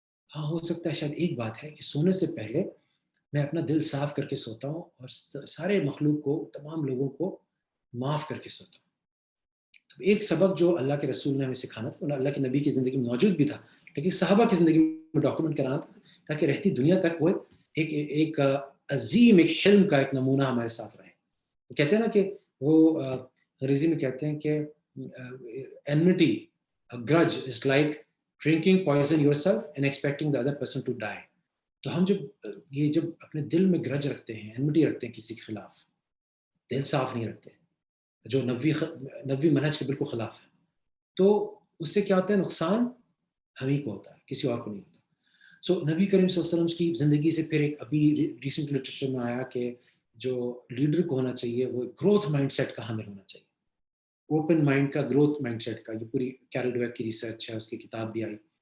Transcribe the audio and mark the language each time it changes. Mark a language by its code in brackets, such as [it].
[ur] ہاں ہو سکتا ہے شاید ایک بات ہے کہ سونے سے پہلے میں اپنا دل صاف کر کے سوتا ہوں اور سارے مخلوق کو، تمام لوگوں کو معاف کر کے سوتا ہوں. تو ایک سبق جو اللہ کے رسول نے ہمیں سکھانا تھا، اللہ کے نبی کی زندگی میں موجود بھی تھا لیکن صحابہ کی زندگی میں ڈاکومنٹ کرانا تھا تاکہ رہتی دنیا تک وہ ایک عظیم ایک حلم کا ایک نمونہ ہمارے ساتھ رہے. کہتے ہیں نا کہ وہ انگریزی میں کہتے ہیں کہ [en] enmity, a grudge is like drinking poison yourself and expecting the other person to die. [ur] تو ہم جب اپنے دل میں گرج رکھتے ہیں، enmity رکھتے ہیں کسی کے خلاف، دل صاف نہیں رکھتے، جو نبوی منہج کے بالکل خلاف ہے، تو اس سے کیا ہوتا ہے؟ نقصان ہم ہی کو ہوتا ہے، کسی اور کو نہیں ہوتا. سو نبی کریم صلی اللہ علیہ وسلم کی زندگی سے پھر ایک ابھی ریسنٹ لٹریچر میں آیا کہ جو لیڈر کو ہونا چاہیے وہ گروتھ مائنڈ سیٹ کا حامل ہونا چاہیے، اوپن مائنڈ کا، گروتھ مائنڈ سیٹ کا. یہ پوری کیرل ڈویک کی ریسرچ ہے، اس کی کتاب بھی آئی.